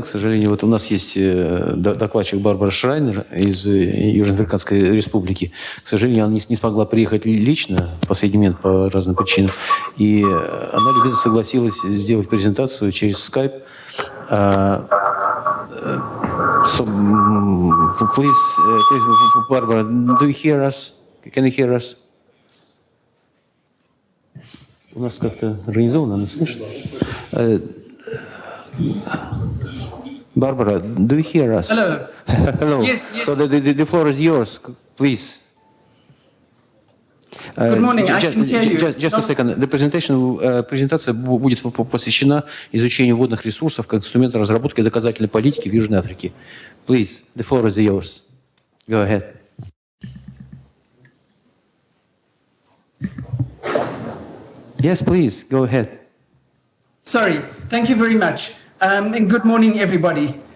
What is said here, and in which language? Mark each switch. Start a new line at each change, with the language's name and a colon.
Russian: К сожалению, у нас есть докладчик Барбара Шрайнер из Южноафриканской Республики. К сожалению, она не смогла приехать лично в последний момент по разным причинам. И она любезно согласилась сделать презентацию через Skype.
English: So, please, Barbara, do you hear us? Can you hear us?
Russian: У нас как-то организовано, она слышит.
English: Barbara, do you hear us? Hello. Hello. Yes, yes. So the floor is yours, please. Good morning, I can hear you. Just a second.
Russian: Презентация будет посвящена изучению водных ресурсов как инструмента разработки доказательной политики в Южной Африке.
English: Please, the floor is yours. Go ahead. Yes, please, go ahead. Sorry, thank you very much. And good morning, everybody.